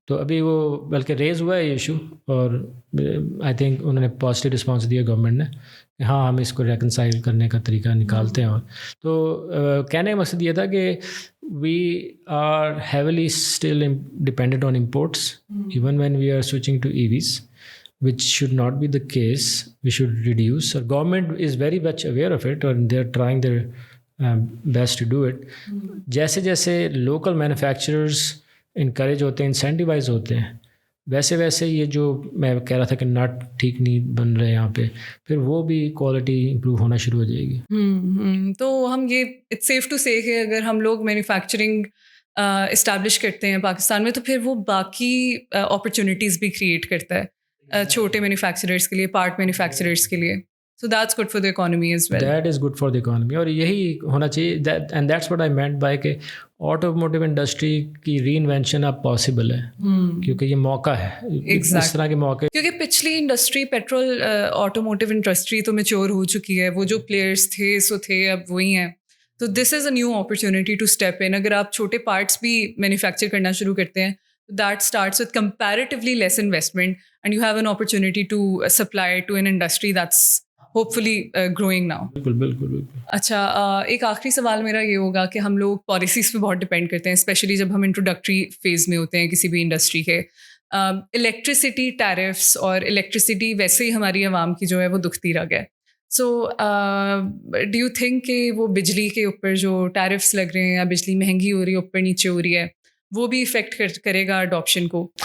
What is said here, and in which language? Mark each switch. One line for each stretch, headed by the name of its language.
Urdu: تو ابھی وہ بلکہ ریز ہوا ہے یہ ایشو, اور
English: I think
Urdu: انہوں نے پازیٹیو رسپانس دیا گورنمنٹ نے کہ ہاں ہم اس کو ریکنسائل کرنے کا طریقہ نکالتے ہیں. اور تو کہنے کا مقصد یہ تھا کہ
English: We are heavily still dependent on imports even when we are switching to EVs, which should not be the case. We should reduce. Our government is very much aware of it and they're trying their best to do it.
Urdu: جیسے جیسے
English: local manufacturers encourage
Urdu: ہوتے ہیں, incentivize ہوتے ہیں, ویسے ویسے یہ جو میں کہہ رہا تھا کہ نٹ ٹھیک نہیں بن رہے یہاں پہ, پھر وہ بھی کوالٹی امپروو ہونا شروع ہو جائے گی. تو ہم یہ
English: it's safe to say
Urdu: کہ اگر ہم لوگ مینوفیکچرنگ اسٹیبلش کرتے ہیں پاکستان میں تو پھر وہ باقی اپرچونیٹیز بھی کریٹ کرتا ہے چھوٹے مینوفیکچررس کے لیے, پارٹ مینوفیکچررس کے لیے.
English: So that's good for the economy as well. That is good for the economy,
Urdu: اور یہی ہونا چاہیے.
English: and that's what I meant by
Urdu: کہ آٹو موٹیو انڈسٹری کی ری انوینشن اب پاسبل ہے, کیونکہ یہ موقع ہے. اس طرح کے موقع, کیونکہ پچھلی industry petrol auto motive industry تو میچور ہو چکی ہے, وہ جو پلیئرس تھے سو تھے اب وہی ہیں.
English: تو this is a new opportunity to step in.
Urdu: اگر آپ چھوٹے پارٹس بھی مینوفیکچر کرنا شروع کرتے ہیں
English: that starts with comparatively less investment and you have an opportunity to supply to an industry that's hopefully growing now.
Urdu: بالکل. اچھا, ایک آخری سوال میرا یہ ہوگا کہ ہم لوگ پالیسیز پہ بہت ڈپینڈ کرتے ہیں, اسپیشلی جب ہم انٹروڈکٹری فیز میں ہوتے ہیں کسی بھی انڈسٹری کے. الیکٹریسٹی ٹیرفس اور الیکٹریسٹی ویسے ہی ہماری عوام کی جو ہے وہ دکھتی رہ گئے.
English: so do you think
Urdu: کہ وہ بجلی کے اوپر جو ٹیرفس لگ رہے ہیں یا بجلی مہنگی ہو رہی ہے, اوپر نیچے ہو رہی ہے, وہ بھی افیکٹ کرے گا اڈاپشن کو؟